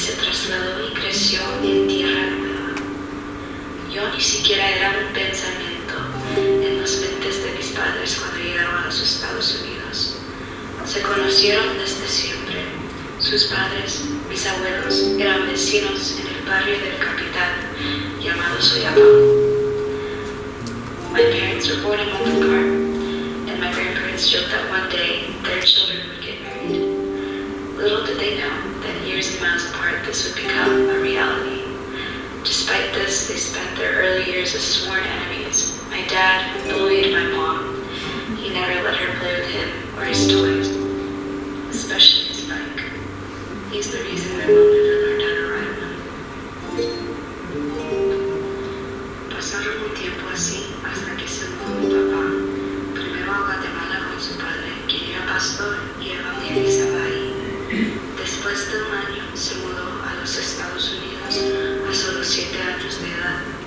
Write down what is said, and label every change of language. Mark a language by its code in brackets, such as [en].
[es] trasladó y creció en tierra nueva. Yo ni siquiera era un pensamiento en los mentes de mis padres cuando llegaron a los Estados Unidos. Se conocieron desde siempre. Sus padres, mis abuelos, eran vecinos en el barrio del Capital, llamado Soyapango. [en] My parents were born in Oakland Park, and my grandparents joked that one day their children would get married. Little did they know that years and miles apart this would become a reality. Despite this, they spent their early years as sworn enemies. My dad bullied my mom. He never let her play with him or his toys, especially his bike. He's the reason my mom never learned how to ride one. [es] Pasaron un tiempo así hasta que se mudó mi papá, primero a Guatemala con su padre, quien era pastor y evangelizaba ahí. Después de un año se mudó a los Estados Unidos a solo 7 años de edad.